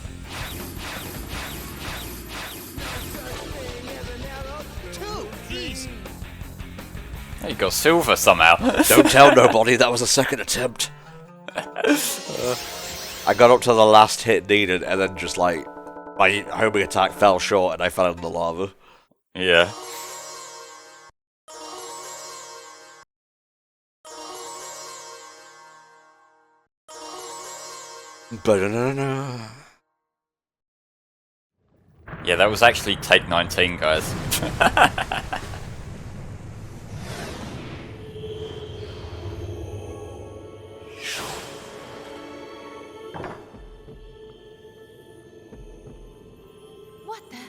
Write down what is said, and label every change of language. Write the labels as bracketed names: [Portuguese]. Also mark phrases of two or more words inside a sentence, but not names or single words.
[English] Too easy. Oh, you got silver somehow. Don't tell nobody that was a second attempt. I got up to the last hit needed, and then just like my homing attack fell short, and I fell into the lava. Yeah. Ba-da-na-na. Yeah, that was actually take 19, guys. What the?